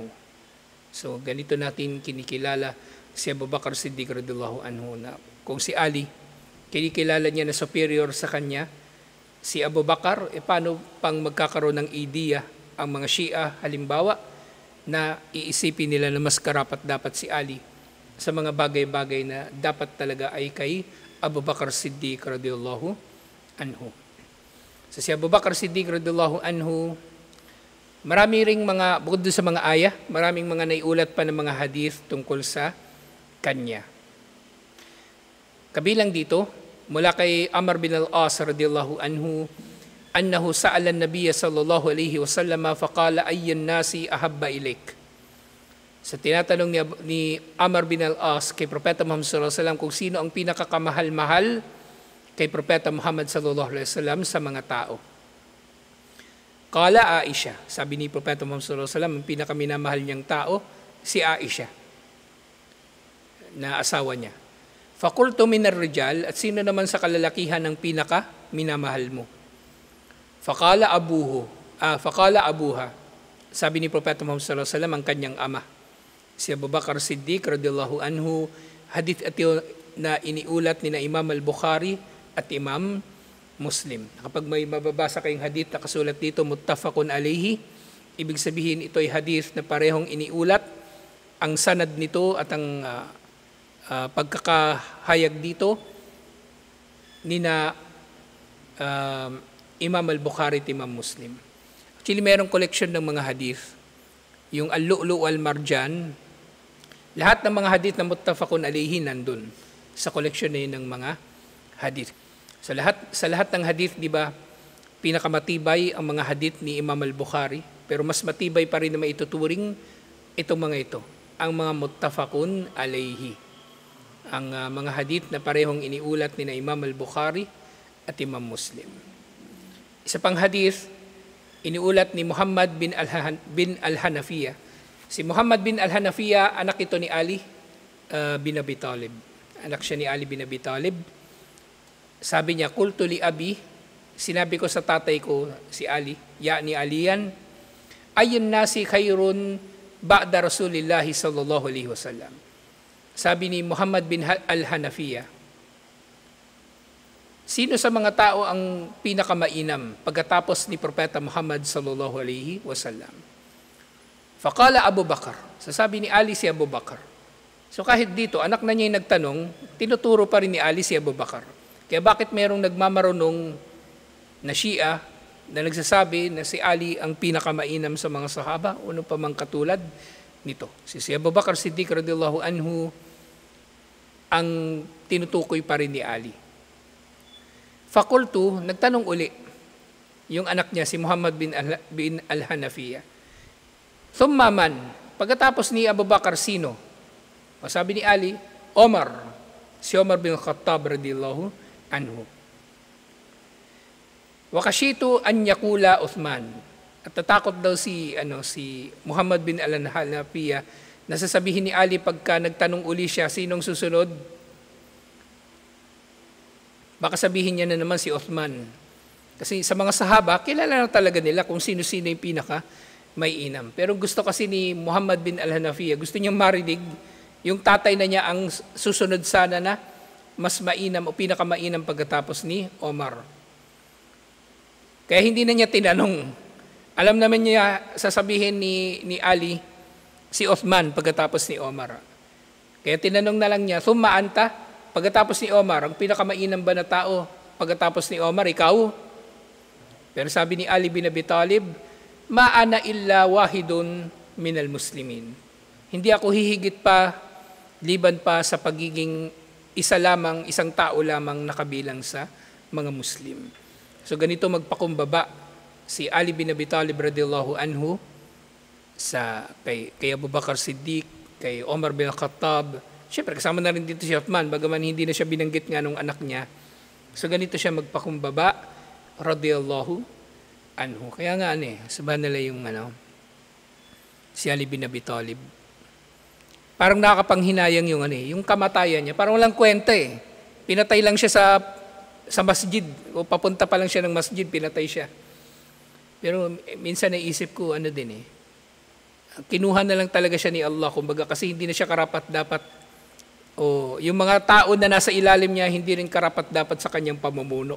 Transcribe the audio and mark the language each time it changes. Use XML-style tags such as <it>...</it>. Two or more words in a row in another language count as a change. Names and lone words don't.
<tl>So, ganito natin kinikilala si Abu Bakr Siddiq</tl> <ar>رضي الله عنه</ar> <tl>na kung si Ali, kinikilala niya na superior sa kanya, si Abu Bakr, paano pang magkakaroon ng ideya ang mga Shia, halimbawa, na iisipin nila na mas karapat dapat si Ali sa mga bagay-bagay na dapat talaga ay kay Abu Bakr Siddiq</tl> <ar>رضي الله عنه.</ar> <tl>So si Abu Bakr Siddiq</tl> <ar>رضي الله عنه,</ar> <tl>marami ring mga, bukod sa mga ayah, maraming mga naiulat pa ng mga hadith tungkol sa kanya. Kabilang dito, mula kay</tl> <ar>Amr bin al-As رضي الله عنه أنه سأل النبي صلى الله عليه وسلم فقال أي الناس أحب إليك.</ar> <tl>Sa tinatanong ni Amr bin al-As kay Propeta Muhammad</tl> <ar>صلى الله عليه وسلم</ar> <tl>kung sino ang pinakakamahal-mahal kay Propeta Muhammad</tl> <ar>صلى الله عليه وسلم</ar> <tl>sa mga tao.</tl> <ar>قال عائشة,</ar> <tl>sabi ni Propeta Muhammad</tl> <ar>صلى الله عليه وسلم,</ar> <tl>ang pinakaminamahal niyang tao si Aisha na asawa niya.</tl> <ar>فقلت من الرجال,</ar> <tl>at sino naman sa kalalakihan ang pinakaminamahal mo?</tl> <ar>فقال أبوها,</ar> <tl>sabi ni Propeta Muhammad</tl> <ar>صلى الله عليه وسلم,</ar> <tl>ang kanyang ama, si Abu Bakr Siddiq</tl> <ar>رضي الله عنه.</ar> <tl>Hadith ito na iniulat ni na Imam al-Bukhari at Imam Muslim. Kapag may mababasa kayong hadith na kasulat dito,</tl> <ar>متفق عليه,</ar> <tl>ibig sabihin ito ay hadith na parehong iniulat. Ang sanad nito at ang pagkakahayag dito ni na Imam al-Bukhari at Imam Muslim. Actually, mayroong collection ng mga hadith. Yung Al-Lu'lu' wal-Marjan, lahat ng mga hadith na</tl> <ar>متفق عليه</ar> <tl>nandun sa collection na yun ng mga hadith. Sa lahat ng hadith, di ba, pinakamatibay ang mga hadith ni Imam al-Bukhari, pero mas matibay pa rin na maituturing itong mga ito, ang mga</tl> <ar>متفق عليه.</ar> <tl>Ang mga hadith na parehong iniulat ni na Imam al-Bukhari at Imam Muslim. Isa pang hadith, iniulat ni Muhammad bin al-Hanafiya. Si Muhammad bin al-Hanafiya, anak ito ni Ali bin Abi Talib. Anak siya ni Ali bin Abi Talib. Sabi niya,</tl> <ar>قلت لأبي,</ar> <tl>sinabi ko sa tatay ko, si Ali,</tl> <ar>يعني عليا أي الناس خير بعد رسول الله صلى الله عليه وسلم.</ar> <tl>Sabi ni Muhammad bin al-Hanafiya, sino sa mga tao ang pinakamainam pagkatapos ni Propeta Muhammad</tl> <ar>صلى الله عليه وسلم? فقال أبو بكر.</ar> <tl>Sasabi ni Ali si Abu Bakr. So kahit dito, anak na niya yung nagtanong, tinuturo pa rin ni Ali si Abu Bakr. Kaya bakit mayroong nagmamarunong na Shia na nagsasabi na si Ali ang pinakamainam sa mga sahaba? Ano pa mang katulad nito? Si Abu Bakr Siddiq</tl> <ar>رضي الله عنه</ar> <tl>ang tinutukoy pa rin ni Ali. Fakultu, nagtanong uli yung anak niya, si Muhammad bin al-Hanafiya.</tl> <ar>ثم من,</ar> <tl>pagkatapos ni Abu Bakr, sino? Sabi ni Ali, Omar, si Omar bin Khattab</tl> <ar>رضي الله عنه. وخشيت أن يقول عثمان.</ar> <tl>At tatakot daw si Muhammad bin al-Hanafiya na sasabihin ni Ali pagka nagtanong uli siya, sinong susunod? Baka sabihin niya na naman si Uthman. Kasi sa mga sahaba, kilala na talaga nila kung sino-sino yung pinaka may inam. Pero gusto kasi ni Muhammad bin al-Hanafiya, gusto niyang marinig yung tatay na niya ang susunod sana na mas mainam o pinakamainam pagkatapos ni Omar. Kaya hindi na niya tinanong. Alam naman niya sasabihin ni Ali, si Uthman pagkatapos ni Omar. Kaya tinanong na lang niya,</tl> <ar>"ثم أنت?"</ar> <tl>Pagkatapos ni Omar, ang pinakamainam ba na tao pagkatapos ni Omar, ikaw? Pero sabi ni Ali bin Abi Talib,</tl> <ar>"ما أنا إلا واحد من المسلمين."</ar> <tl>Hindi ako hihigit pa, liban pa sa pagiging isang tao lamang nakabilang sa mga Muslim. So ganito magpakumbaba si Ali bin Abi Talib</tl> <ar>رضي الله عنه</ar> <tl>kay Abu Bakar Siddiq, kay Omar bin Khattab. Siyempre kasama na rin dito si Uthman, bagaman hindi na siya binanggit nga nung anak niya. So ganito siya magpakumbaba</tl> <ar>رضي الله عنه.</ar> <tl>Kaya nga sabahan nila yung si Ali bin Abi Talib. Parang nakakapanghinayang yung kamatayan niya. Parang walang kwenta Pinatay lang siya sa masjid, o papunta pa lang siya ng masjid, pinatay siya. Pero minsan naisip ko, kinuha na lang talaga siya ni Allah, kumbaga, kasi hindi na siya karapat-dapat, o yung mga tao na nasa ilalim niya, hindi rin karapat-dapat sa kanyang pamumuno.</tl>